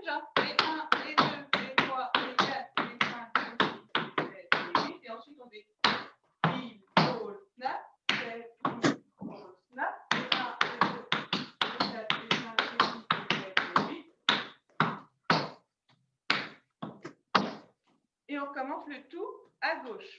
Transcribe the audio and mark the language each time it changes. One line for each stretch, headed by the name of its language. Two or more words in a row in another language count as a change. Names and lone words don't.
French: Hein. Les 1, les 2, les 3, les 4, les 5, les 6, les 7, les 8. Et ensuite, on fait
English: heel, ball, snap, step, heel, ball, snap.
French: Les 1, les 2, les 4, les 5, les 6, les 7, les 8. Et on recommence le tout à gauche.